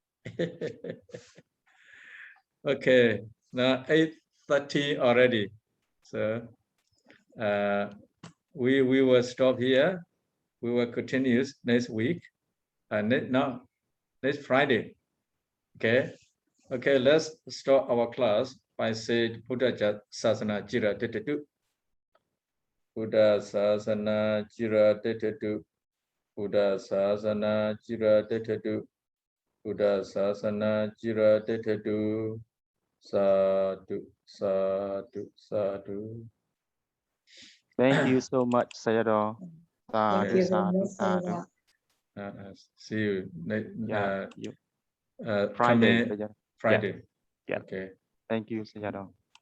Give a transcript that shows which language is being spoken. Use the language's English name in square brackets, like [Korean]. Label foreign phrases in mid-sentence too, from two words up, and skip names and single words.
[English] Okay, now 8:30 already. So we will stop here. We will continue next week. Next Friday. Okay. [Pali] Okay, let's start our class by saying Buddha Sasana Jira Tetetu. Buddha Sasana Jira Tetetu. Buddha Sasana Jira Tetetu. Buddha Sasana Jira Tetetu. Sadhu, sadhu, sadhu. [English] Thank you so much, Sayadaw. Thank you very much, Sadhu. See you Yeah. Friday. Friday. Friday. Yeah. Okay. Thank you, Sayadaw.